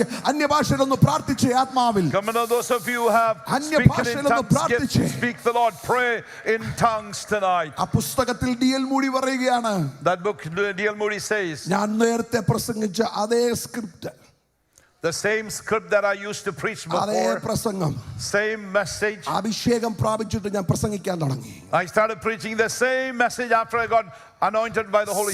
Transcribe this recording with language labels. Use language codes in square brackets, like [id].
[ml] അന്യഭാഷയിലൊന്ന് പ്രാർത്ഥിച്ചേ ആത്മാവിൽ. [en] Come on, those of you who have speaking in tongues, speak the Lord, pray in tongues tonight. [ml] ആ പുസ്തകത്തിൽ D.L. Moody പറയുകയാണ്, [en] that book D.L. Moody says, [ml] ഞാൻ നേരത്തെ പ്രസംഗിച്ച അതേ script, [en] the same script that I used to preach before, same message. [ml] അഭിഷേകം പ്രാപിച്ചിട്ട് ഞാൻ പ്രസംഗിക്കാൻ തുടങ്ങി. [en] I started preaching the same message after I got anointed by the Holy